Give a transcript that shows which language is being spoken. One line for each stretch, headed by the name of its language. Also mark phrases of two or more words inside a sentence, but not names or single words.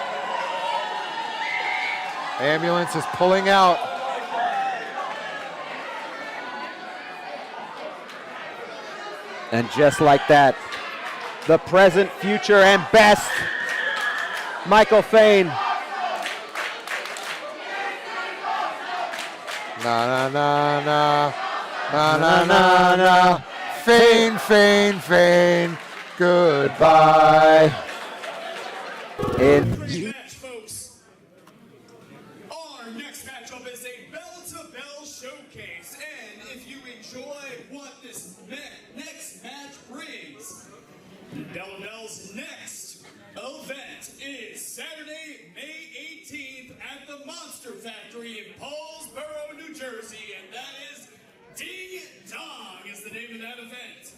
English: Ambulance is pulling out. And just like that, the present, future, and best, Michael Fane. Na na na na na na na na. Fane, Fane, Fane. Goodbye. Match, folks. Our next matchup is a bell-to-bell showcase, and if you enjoy what this next match brings, Bell Bell's next event is Saturday, May 18th at the Monster Factory in Paulsboro, New Jersey, and that is Ding Dong is the name of that event.